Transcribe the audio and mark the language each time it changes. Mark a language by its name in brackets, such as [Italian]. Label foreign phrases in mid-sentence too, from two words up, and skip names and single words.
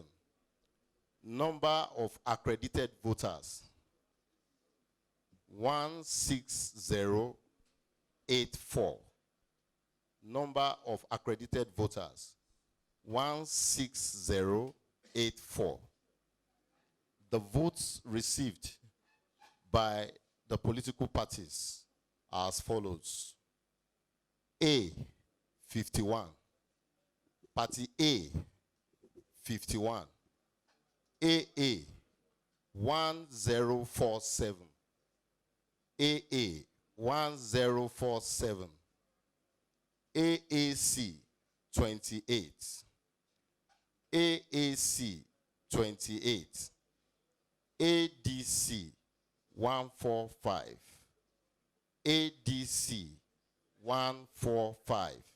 [English] Number of accredited voters 16084. Number of accredited voters 16084. The votes received by the political parties as follows. A, 51. Party A, 51. AA, 1047. AA, 1047. AAC, 28. AAC, 28. ADC, 145. ADC, 145.